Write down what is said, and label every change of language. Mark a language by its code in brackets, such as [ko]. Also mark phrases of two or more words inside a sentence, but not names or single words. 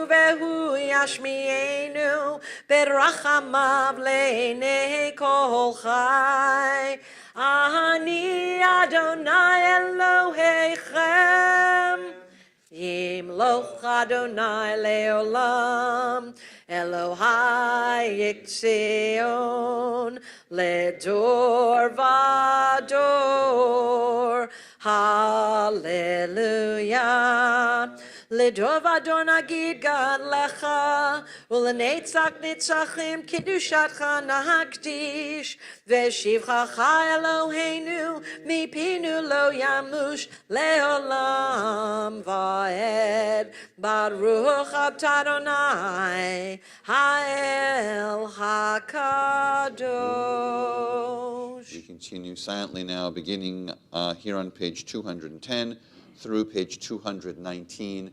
[he] והוא ישמיענו ברחמיו לעיני כל חי אני ה' אלהיכם ימלך ה' לעולם, אלהיך ציון, לדר ודר, הללויה. לדור ודור נגיד גדלך, ולנצח נצחים קדשתך נקדיש, ושבחך אלהינו, מפינו לא ימוש, לעולם ועד, ברוך ה', האל הקדוש. [en] We continue silently now, beginning here on page 210 through page 219.